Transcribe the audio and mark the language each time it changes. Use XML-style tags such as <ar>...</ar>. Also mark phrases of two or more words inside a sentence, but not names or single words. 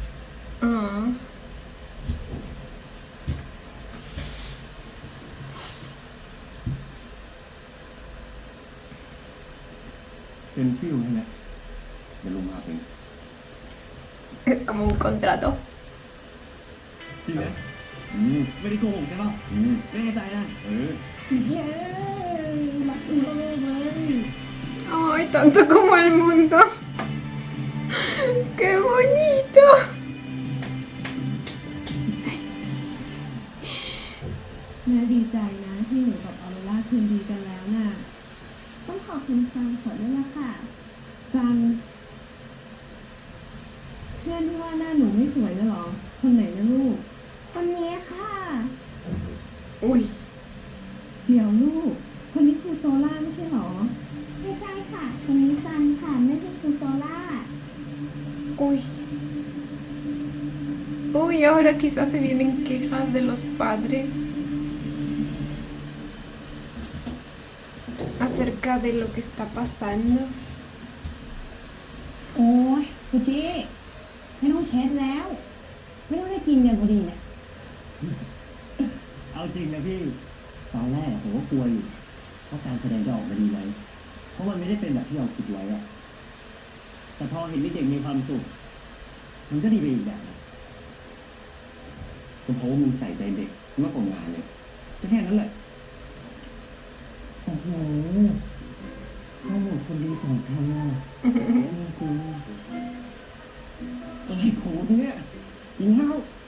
<th>Ah. เซ็นซิลใช่ไหมเดี๋ยวลุงพาไป</th> <es>Es como un contrato.</es> <th>จริงไหมไม่ได้โกหกใช่ป่ะแน่ใจนะ เย้รักคุณเลย</th> <es>Ay, tanto como el mundo. ¡Qué bonito!</es> <th>แม่ดีใจนะที่หนูกับออโรราคืนดีกันแล้วน่ะ ต้องขอบคุณซันขอด้วยละค่ะซันเพื่อนที่ว่าหน้าหนูไม่สวยนะหรอ คนไหนนะลูก คนนี้ค่ะ Uy, เดี๋ยวลูก คนนี้คือโซล่าไม่ใช่หรอ ไม่ใช่ค่ะ คนนี้ซันค่ะ ไม่ใช่ครูโซล่า uy.</th> <es>Uy, ahora quizás se vienen quejas de los padres acerca de lo que está pasando.</es> <th>โอ้ยกูจี้ไม่ต้องเช็ดแล้ว ไม่ต้องได้กินกันพอดีเนี่ย เอาจริงนะพี่ ตอนแรกผมก็กลัวอยู่ว่าการแสดงจะออกมาดีไหม เพราะมันไม่ได้เป็นแบบที่เราคิดไว้อะแต่พอเห็นเด็กๆมีความสุข มันก็ดีไปอีกแบบนะก็เพราะว่ามึงใส่ใจเด็กมากกว่างานเลยก็แค่นั้นแหละ โอ้โหเข้าหมดคนดีสองคำอ่ะนี่กูอะไรของมึงเนี่ยกินข้าว</th>